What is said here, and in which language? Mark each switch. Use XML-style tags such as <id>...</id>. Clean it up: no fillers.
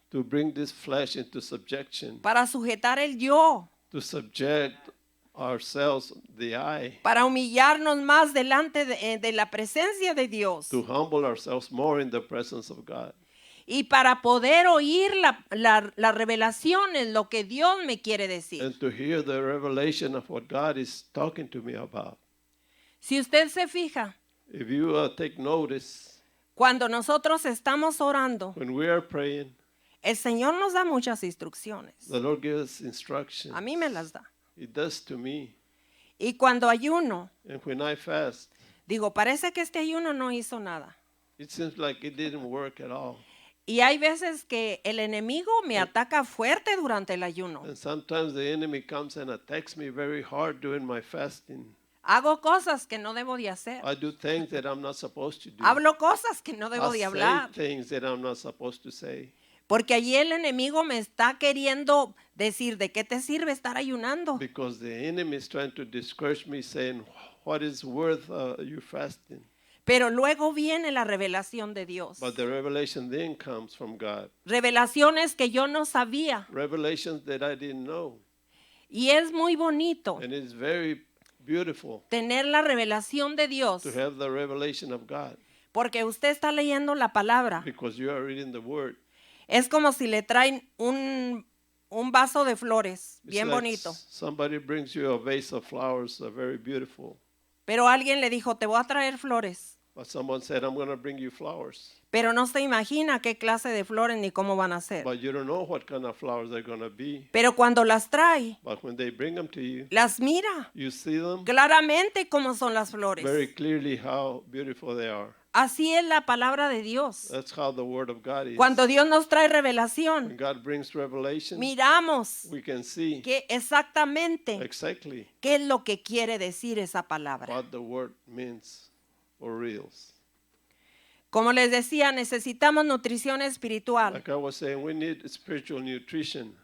<en>To bring this flesh into subjection.</en> <es>para sujetar el yo,</es> <en>To subject ourselves, the I.</en> <es>para humillarnos más delante de la presencia de Dios</es> <en>To humble ourselves more in the presence of God.</en> <es>y para poder oír la revelación en lo que Dios me quiere decir.</es> <en>And to hear the revelation of what God is talking to me about.</en> <es>Si usted se fija,</es> <en>If you take notice,</en> <es>cuando nosotros estamos orando,</es> <en>when we are praying,</en> <es>el Señor nos da muchas instrucciones.</es> <en>the Lord gives us instructions.</en> <es>A mí me las da.</es> <en>He does to me.</en> <es>Y cuando ayuno,</es> <en>And when I fast,</en> <es>digo, parece que este ayuno no hizo nada.</es> <en>it seems like it didn't work at all.</en> <es>Y hay veces que el enemigo me ataca fuerte durante el ayuno.</es> <en>And sometimes the enemy comes and attacks me very hard during my fasting.</en> <es>Hago cosas que no debo de hacer.</es> <en>I do things that I'm not supposed to do.</en> <es>Hablo cosas que no debo</es> <en>I</en> <es>de</es> <en>say</en> <es>hablar.</es> <en>things that I'm not supposed to say.</en> <es>Porque allí el enemigo me está queriendo decir, ¿de qué te sirve estar ayunando?</es> <en>Because the enemy is trying to discourage me, saying, what is worth you fasting?</en> <es>Pero luego viene la revelación de Dios.</es> <en>But the revelation then comes from God.</en> <es>Revelaciones que yo no sabía.</es> <en>Revelations that I didn't know.</en> <es>Y es muy bonito</es> <en>And it's very beautiful</en> <es>tener la revelación de Dios,</es> <en>to have the revelation of God</en> <es>porque usted está leyendo la palabra.</es> <en>because you are reading the word.</en> <es>Es como si le traen un vaso de flores,</es> <en>It's</en> <es>bien</es> <en>like</en> <es>bonito.</es> <en>somebody brings you a vase of flowers, very beautiful.</en> <es>Pero alguien le dijo, te voy a traer flores.</es> <en>But someone said, I'm going to bring you flowers.</en> <es>Pero no se imagina qué clase de flores ni cómo van a ser.</es> <en>But you don't know what kind of flowers they're going to be.</en> <es>Pero cuando las trae,</es> <en>But when they bring them to you,</en> <es>las mira</es> <en>you see them</en> <es>claramente cómo son las</es> <en>very</en> <es>flores.</es> <en>clearly how beautiful they are.</en> <es>Así es la palabra de Dios.</es> <en>That's how the word of God is.</en> <es>Cuando Dios nos trae</es> <en>When</en> <es>revelación,</es> <en>God brings revelation,</en> <es>miramos</es> <en>we can see</en> <es>que exactamente</es> <en>exactly</en> <es>qué es lo que quiere decir esa palabra.</es> <en>what the word means for reals.</en> <es>Como les decía, necesitamos nutrición espiritual</es> <en>Like I was saying, we need spiritual nutrition</en>